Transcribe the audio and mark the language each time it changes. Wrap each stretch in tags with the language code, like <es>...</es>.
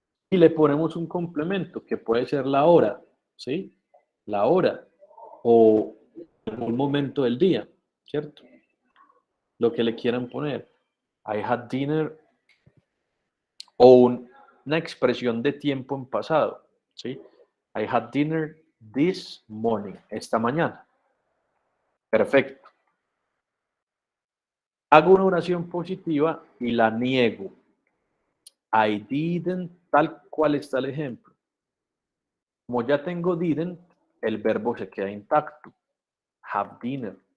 <es>Y le ponemos un complemento que puede ser la hora, ¿sí? La hora o algún momento del día, ¿cierto? Lo que le quieran poner. I had dinner o una expresión de tiempo en pasado, ¿sí?</es> <en>I had dinner this morning, esta mañana.</en> <es>Perfecto. Hago una oración positiva y la niego. I didn't, tal cual está el ejemplo. Como ya tengo didn't, el verbo se queda intacto. Have dinner.</es>